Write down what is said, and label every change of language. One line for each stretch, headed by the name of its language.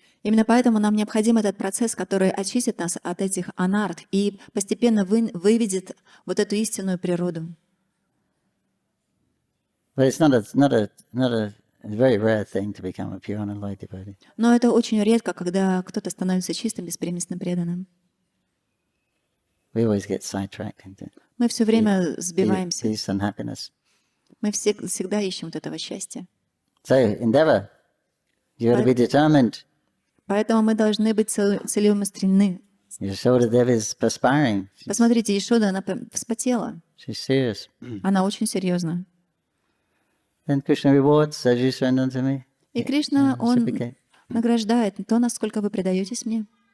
Russian: Именно поэтому нам необходим этот процесс, который очистит нас от этих анарт и постепенно выведет вот эту истинную природу.
English: But it's not a very rare thing to become a pure and enlightened devotee.
Russian: Но это очень редко, когда кто-то становится чистым, беспримесным преданным.
English: We always get sidetracked into
Russian: Мы все время сбиваемся.
English: peace and happiness.
Russian: Мы всегда ищем вот этого счастья.
English: So endeavor. You got to be determined.
Russian: Поэтому мы должны быть целеустремлены.
English: Yashoda Devi is perspiring.
Russian: Посмотрите, Ешода, она вспотела.
English: She's serious.
Russian: Она очень серьезна.
English: Then Krishna rewards as you surrender to me.
Russian: И Кришна, Он Cpикер. награждает то, насколько вы предаетесь мне.